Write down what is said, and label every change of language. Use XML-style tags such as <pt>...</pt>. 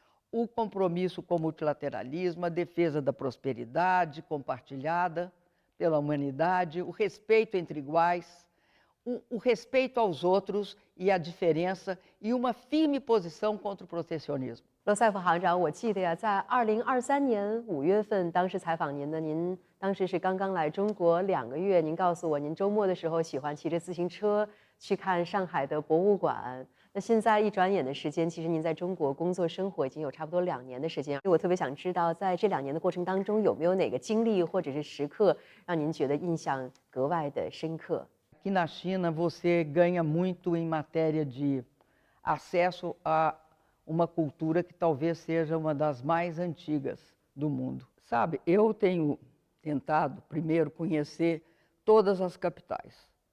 <pt>O compromisso com o multilateralismo, a defesa da prosperidade compartilhada pela humanidade, o respeito entre iguais, o respeito aos outros e a diferença e uma firme posição contra o protecionismo.</pt> <zh>罗塞夫行长，我记得呀，在2023年5月份，当时采访您的，您当时是刚刚来中国2个月，您告诉我，您周末的时候喜欢骑着自行车去看上海的博物馆。那现在一转眼的时间，其实您在中国工作生活已经有差不多2年的时间。我特别想知道，在这2年的过程当中，有没有哪个经历或者是时刻让您觉得印象格外的深刻？</zh> <pt>Aqui na China, você ganha muito em matéria de acesso a uma cultura que talvez seja uma das mais antigas do mundo. Sabe, eu tenho tentado, primeiro, conhecer todas as capitais.</pt>